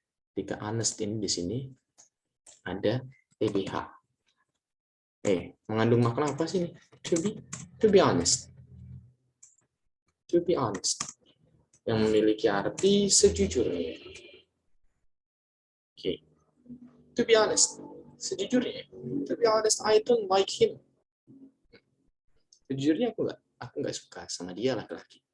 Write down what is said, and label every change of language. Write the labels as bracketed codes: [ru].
[id] Ketika honest ini di sini ada TBH. Mengandung makna apa sih nih? [en] To be honest. To be honest. [id] Yang memiliki arti sejujurnya. Oke. [en] To be honest. [id] Sejujurnya. [en] To be honest, I don't like him. [id] Sejujurnya aku nggak suka sama dia laki-laki.